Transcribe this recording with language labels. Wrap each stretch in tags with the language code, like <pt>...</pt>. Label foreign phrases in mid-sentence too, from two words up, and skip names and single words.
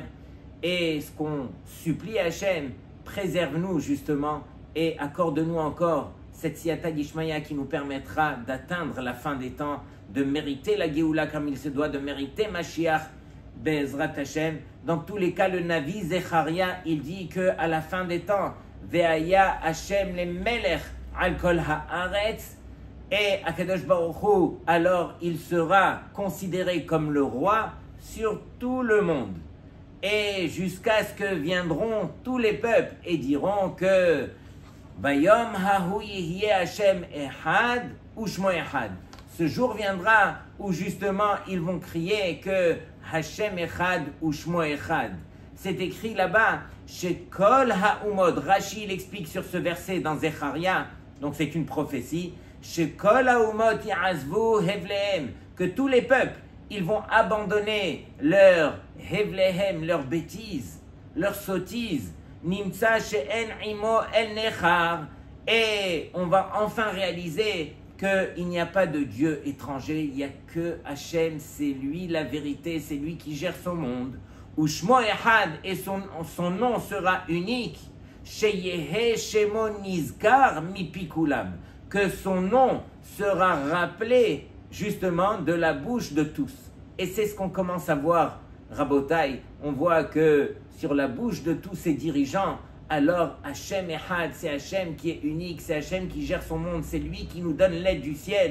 <fr>Et ce qu'on supplie à Hachem, préserve-nous justement et accorde-nous encore cette</fr> <arc>סייעתא דשמיא</arc> <fr>qui nous permettra d'atteindre la fin des temps, de mériter la Géoula comme il se doit, de mériter Mashiach,</fr> <he>בעזרת השם.</he> <fr>Dans tous les cas, le Navi Zecharia, il dit qu'à la fin des temps,</fr> <he>והיה השם למלך על כל הארץ, et הקדוש ברוך הוא,</he> <fr>alors il sera considéré comme le roi sur tout le monde. Et jusqu'à ce que viendront tous les peuples et diront que</fr> <he>ביום ההוא יהיה השם אחד ושמו אחד.</he> <fr>Ce jour viendra où justement ils vont crier que</fr> <he>השם אחד ושמו אחד.</he> <fr>C'est écrit là-bas chez</fr> <he>כל העמים.</he> <fr>Rashi l'explique sur ce verset dans Zecharia, donc c'est une prophétie. Chez</fr> <he>כל העמים יעזבו הבליהם,</he> <fr>que tous les peuples ils vont abandonner leur hevlehem, leur bêtise, leur sottise.</fr> <he>נמצא שאין עמו אל נכר.</he> <fr>Et on va enfin réaliser qu'il n'y a pas de Dieu étranger, il n'y a que Hachem, c'est lui la vérité, c'est lui qui gère son monde.</fr> <he>ושמו אחד,</he> <fr>et son nom sera unique.</fr> <he>שיהא שמו נזכר מפי כולם,</he> <fr>que son nom sera rappelé justement de la bouche de tous. Et c'est ce qu'on commence à voir, Rabotai. On voit que sur la bouche de tous ces dirigeants, alors</fr> <he>השם אחד,</he> <fr>c'est Hachem qui est unique, c'est Hachem qui gère son monde, c'est lui qui nous donne l'aide du ciel.</fr>